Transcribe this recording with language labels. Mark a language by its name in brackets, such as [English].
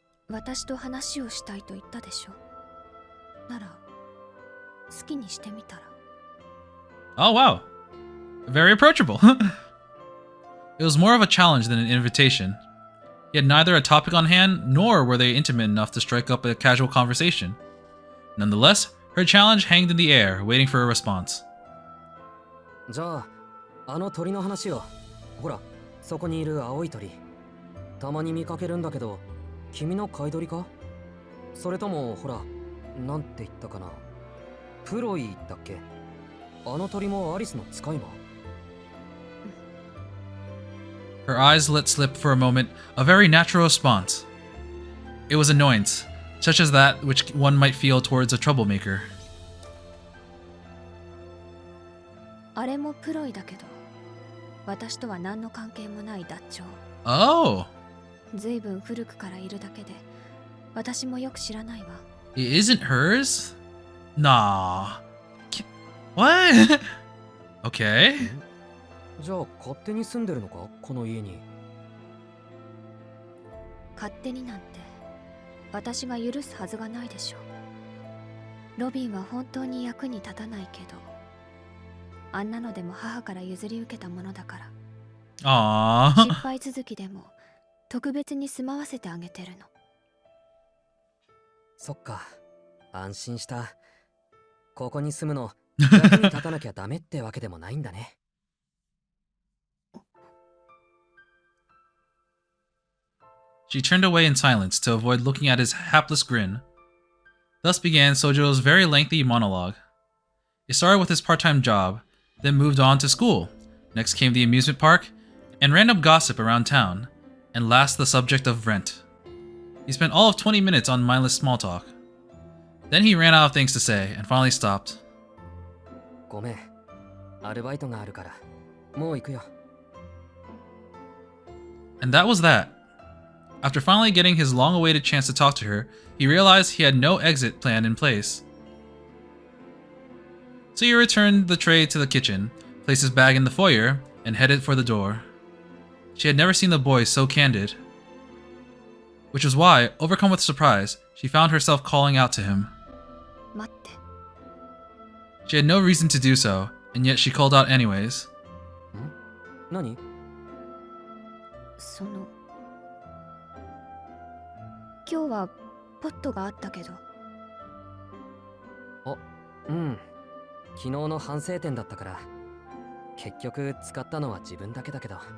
[Japanese] 私と話をしたいと言ったでしょ。なら好きにしてみたら。 [English] Oh wow. Very approachable. It was more of a challenge than an invitation. He had neither a topic on hand, nor were they intimate enough to strike up a casual conversation. Nonetheless, her challenge hanged in the air, waiting for a response. [Japanese] じゃあ、あの鳥の話を。ほら、そこにいる青い鳥。たまに見かけるんだけど、君の飼い鳥か？それとも、ほら、なんて言ったかな。プロイだっけ？あの鳥もアリスの使い魔？ [English] Her eyes let slip for a moment a very natural response. It was annoyance, such as that which one might feel towards a troublemaker. [Japanese] あれもプロイだけど、私とは何の関係もないダッチョウ。 Oh! ずいぶん古くからいるだけで、私もよく知らないわ。 [English] It isn't hers? Nah. What? Okay. [Japanese] じゃあ、勝手に住んでるのか？この家に。勝手になんて、私が許すはずがないでしょう。ロビンは本当に役に立たないけど、あんなのでも母から譲り受けたものだから。 Aww. 失敗続きでも特別に住まわせてあげてるの。そっか、安心した。ここに住むの、役に立たなきゃダメってわけでもないんだね。 [English] She turned away in silence to avoid looking at his hapless grin. Thus began Sojiro's very lengthy monologue. It started with his part-time job, then moved on to school. Next came the amusement park, and random gossip around town, and last the subject of rent. He spent all of 20 minutes on mindless small talk. Then he ran out of things to say, and finally stopped. [Japanese] ごめん、アルバイトがあるから、もう行くよ。 [English] And that was that. After finally getting his long-awaited chance to talk to her, he realized he had no exit plan in place. So he returned the tray to the kitchen, placed his bag in the foyer, and headed for the door. She had never seen the boy so candid. Which was why, overcome with surprise, she found herself calling out to him. [Japanese] 待って。 [English] She had no reason to do so, and yet she called out anyways. [Japanese] 何？その今日はポットがあったけど。あ、うん。昨日の反省点だったから、結局使ったのは自分だけだけど。